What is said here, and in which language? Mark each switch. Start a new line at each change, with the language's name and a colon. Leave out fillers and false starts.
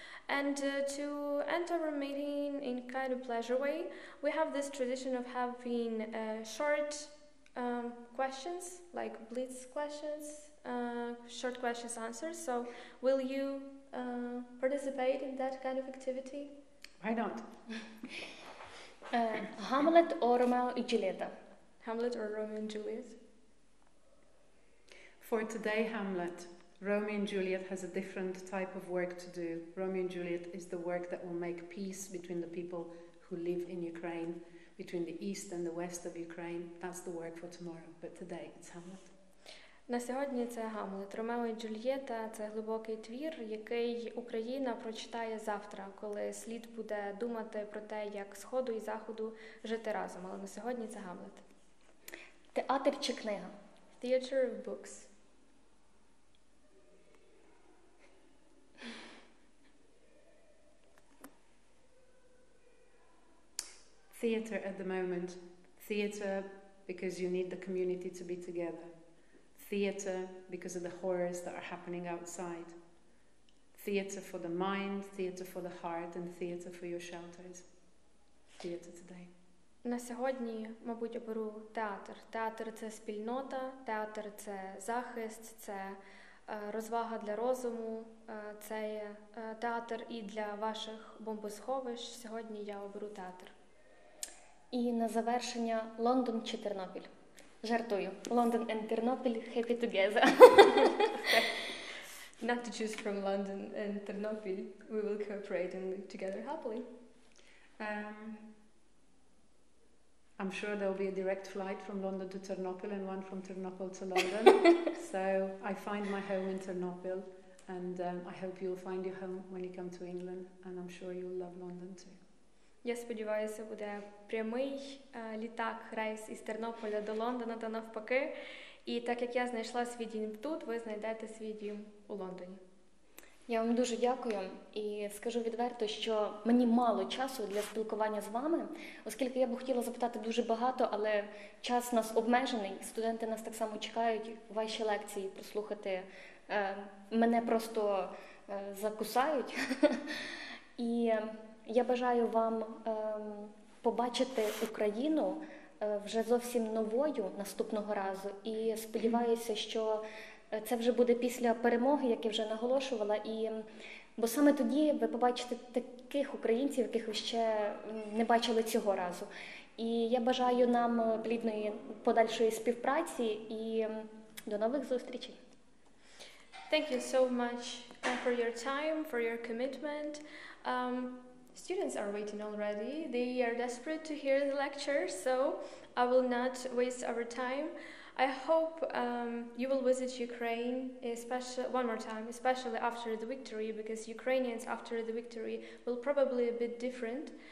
English: And to end our meeting in kind of pleasure way, we have this tradition of having short questions, like blitz questions, short questions answers. So will you participate in that kind of activity? Why not?
Ukrainian: Гамлет
English: or Romeo
Ukrainian: і Джульєта?
English: Hamlet or Romeo and Juliet? For today, Hamlet, Romeo and Juliet has a different type of work to do. Romeo and Juliet is the work that will make peace between the people who live in Ukraine, between the east and the west of Ukraine. That's the work for tomorrow, but today it's Hamlet.
Ukrainian: На сьогодні це Гамлет. Ромео і Джульєта – це глибокий твір, який Україна прочитає завтра, коли слід буде думати про те, як Сходу і Заходу жити разом. Але на сьогодні це Гамлет. Театр чи книга?
English: Theater of books. Theatre at the moment. Theatre because you need the community to be together. Theatre because of the horrors that are happening outside. Theatre for the mind, theatre for the heart, and theatre for your shelters. Theatre today.
Ukrainian: На сьогодні, мабуть, оберу театр. Театр – це спільнота, театр – це захист, це розвага для розуму, це театр і для ваших бомбосховищ. Сьогодні я оберу театр. І на завершення Лондон чи Тернопіль? Жартую.
English: London and Тернопіль happy together. Not to choose from London and Ternopil, we will cooperate and live together happily. I'm sure there will be a direct flight from London to Ternopil and one from Ternopil to London. So I find my home in Ternopil, and I hope you'll find your home when you come to England, and I'm sure you'll love London too.
Ukrainian: Я сподіваюся, буде прямий літак, рейс із Тернополя до Лондона та навпаки. І так як я знайшла свій дім тут, ви знайдете свій дім у Лондоні. Я вам дуже дякую і скажу відверто, що мені мало часу для спілкування з вами, оскільки я б хотіла запитати дуже багато, але час нас обмежений, студенти нас так само чекають, ваші лекції прослухати мене просто закусають. І я бажаю вам побачити Україну вже зовсім новою наступного разу. І сподіваюся, що це вже буде після перемоги, як я вже наголошувала. Бо саме тоді ви побачите таких українців, яких ви ще не бачили цього разу. І я бажаю нам плідної подальшої співпраці і до нових зустрічей.
English: Thank you so much for your time, for your commitment. Students are waiting already. They are desperate to hear the lecture, so I will not waste our time. I hope you will visit Ukraine one more time, especially after the victory, because Ukrainians after the victory will probably a bit different.